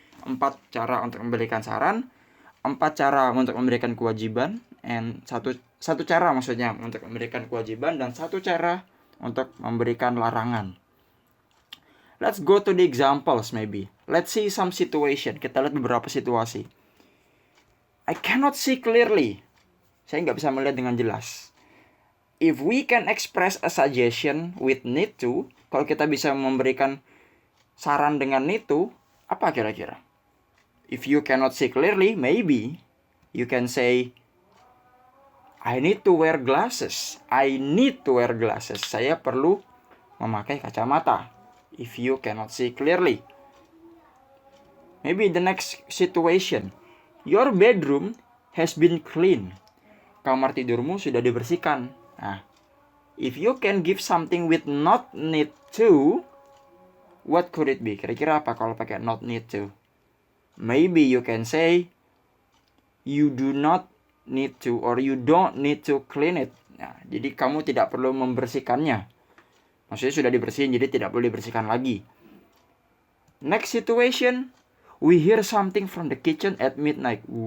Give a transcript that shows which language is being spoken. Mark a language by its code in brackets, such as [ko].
[id] 4 cara untuk memberikan saran, 4 cara untuk memberikan kewajiban, and satu cara maksudnya untuk memberikan kewajiban dan 1 cara untuk memberikan larangan. [en] Let's go to the examples maybe. Let's see some situation. [id] Kita lihat beberapa situasi. [en] I cannot see clearly. [id] Saya nggak bisa melihat dengan jelas. [en] If we can express a suggestion with need to, [id] kalau kita bisa memberikan saran dengan need to, apa kira-kira? [en] If you cannot see clearly, maybe you can say, I need to wear glasses. I need to wear glasses. [id] Saya perlu memakai kacamata. [en] If you cannot see clearly. Maybe the next situation. Your bedroom has been cleaned. [id] Kamar tidurmu sudah dibersihkan. [en] Nah, if you can give something with not need to, what could it be? [id] Kira-kira apa kalau pakai [en] not need to? Maybe you can say, you do not need to or you don't need to clean it. [id] Nah, jadi kamu tidak perlu membersihkannya. Maksudnya sudah dibersihin, jadi tidak perlu dibersihkan lagi. [en] Next situation, we hear something from the kitchen at midnight.